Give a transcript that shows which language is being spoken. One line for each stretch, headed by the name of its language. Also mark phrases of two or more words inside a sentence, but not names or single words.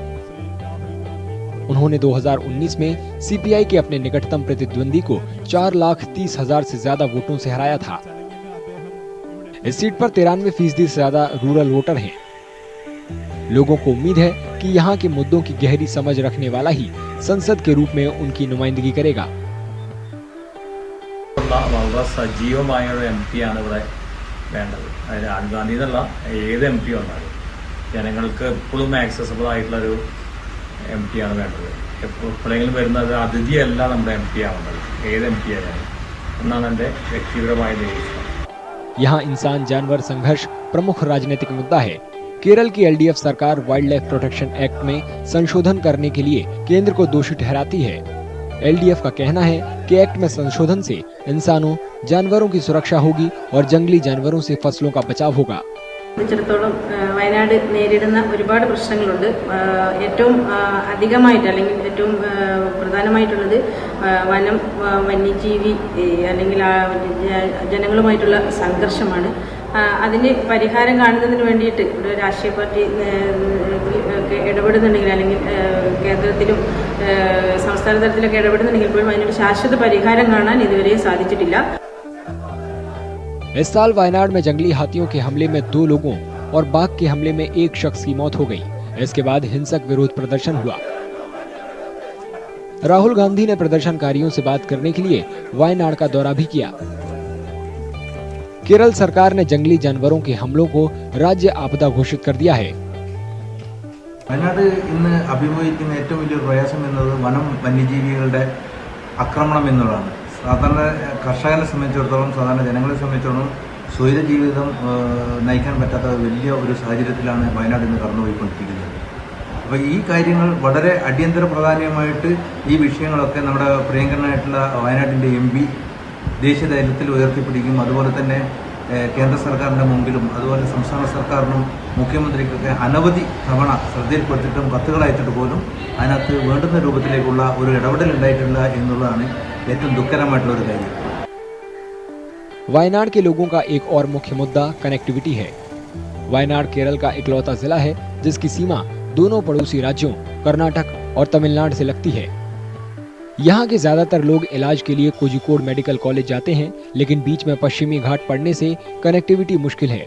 Hindi: उन्होंने 2019 में सीपीआई के अपने निकटतम प्रतिद्वंदी को 4,30,000 से ज्यादा वोटों से हराया था। इस सीट पर 93% से ज्यादा
English: rural voter
Hindi: हैं। लोगों को उम्मीद है कि यहाँ के मुद्दों की गहरी समझ रखने वाला ही संसद के रूप में उनकी नुमाइंदगी करेगा।
Malayalam: വളരെ സജീവമായ ഒരു MP ആണ് ഇവിടെ വേണ്ടത്. അതായത് രാഹുൽ ഗാന്ധി എന്നല്ല, ഏത് MP വന്നാലും ജനങ്ങൾക്ക് എപ്പോഴും ആക്സസിബിൾ ആയിട്ടുള്ളൊരു MP ആണ് വേണ്ടത്. എപ്പോഴെങ്കിലും വരുന്നത് അതിഥിയല്ല നമ്മുടെ MP ആവുന്നത്, ഏത് MP ആയാലും എന്നാണ് എൻ്റെ വ്യക്തിപരമായ നിരീക്ഷണം.
Hindi: यहाँ इंसान जानवर संघर्ष प्रमुख राजनीतिक मुद्दा है। केरल की एलडीएफ सरकार
English: wild life protection act
Hindi: में संशोधन करने के लिए केंद्र को दोषी ठहराती है। एलडीएफ का कहना है कि एक्ट में संशोधन से इंसानों, जानवरों की सुरक्षा होगी और जंगली जानवरों से फसलों का बचाव होगा।
Malayalam: സംബന്ധിച്ചിടത്തോളം വയനാട് നേരിടുന്ന ഒരുപാട് പ്രശ്നങ്ങളുണ്ട്. ഏറ്റവും അധികമായിട്ട് അല്ലെങ്കിൽ ഏറ്റവും പ്രധാനമായിട്ടുള്ളത് വനം, വന്യജീവി അല്ലെങ്കിൽ ജനങ്ങളുമായിട്ടുള്ള സംഘർഷമാണ്. അതിന് പരിഹാരം കാണുന്നതിന് വേണ്ടിയിട്ട് ഒരു രാഷ്ട്രീയ പാർട്ടി ഇടപെടുന്നുണ്ടെങ്കിൽ അല്ലെങ്കിൽ കേന്ദ്രത്തിലും സംസ്ഥാന തലത്തിലൊക്കെ ഇടപെടുന്നുണ്ടെങ്കിൽ പോലും അതിനൊരു ശാശ്വത പരിഹാരം കാണാൻ ഇതുവരെ സാധിച്ചിട്ടില്ല.
Hindi: इस साल वायनाड में जंगली हाथियों के हमले में 2 लोगों और बाघ के हमले में 1 शख्स की मौत हो गई। इसके बाद हिंसक विरोध प्रदर्शन हुआ। राहुल गांधी ने प्रदर्शनकारियों से बात करने के लिए वायनाड का दौरा भी किया। केरल सरकार ने जंगली जानवरों के हमलों को राज्य आपदा घोषित कर दिया है।
Malayalam: വയനാട് ഇന്ന് അഭിമുഖീകരിക്കുന്ന ഏറ്റവും വലിയ പ്രയാസം എന്നത് വനം, വന്യജീവികളുടെ ആക്രമണം എന്നുള്ളതാണ്. സാധാരണ കർഷകനെ സംബന്ധിച്ചിടത്തോളം, സാധാരണ ജനങ്ങളെ സംബന്ധിച്ചിടത്തോളം സ്വൈര ജീവിതം നയിക്കാൻ പറ്റാത്ത വലിയ ഒരു സാഹചര്യത്തിലാണ് വയനാട് ഇന്ന് കടന്നുപോയിക്കൊണ്ടിരിക്കുന്നത്. അപ്പോൾ ഈ കാര്യങ്ങൾ വളരെ അടിയന്തര പ്രാധാന്യമായിട്ട് ഈ വിഷയങ്ങളൊക്കെ നമ്മുടെ പ്രിയങ്കരനായിട്ടുള്ള വയനാടിൻ്റെ MP ദേശീയ തലത്തിൽ ഉയർത്തിപ്പിടിക്കും. അതുപോലെ തന്നെ കേന്ദ്ര സർക്കാരിൻ്റെ മുമ്പിലും അതുപോലെ സംസ്ഥാന സർക്കാരിനും മുഖ്യമന്ത്രിക്കൊക്കെ അനവധി തവണ ശ്രദ്ധയിൽപ്പെടുത്തിയിട്ടും കത്തുകൾ അയച്ചിട്ട് പോലും അതിനകത്ത് വേണ്ടുന്ന രൂപത്തിലേക്കുള്ള ഒരു ഇടപെടൽ ഉണ്ടായിട്ടില്ല എന്നുള്ളതാണ് ഏറ്റവും ദുഃഖകരമായിട്ടുള്ള ഒരു കാര്യം.
Hindi: वायनाड के लोगों का एक और मुख्य मुद्दा कनेक्टिविटी है। वायनाड केरल का इकलौता जिला है जिसकी सीमा दोनों पड़ोसी राज्यों कर्नाटक और तमिलनाडु से लगती है। यहाँ के ज्यादातर लोग इलाज के लिए कोझिकोड मेडिकल कॉलेज जाते हैं, लेकिन बीच में पश्चिमी घाट पड़ने से कनेक्टिविटी मुश्किल है।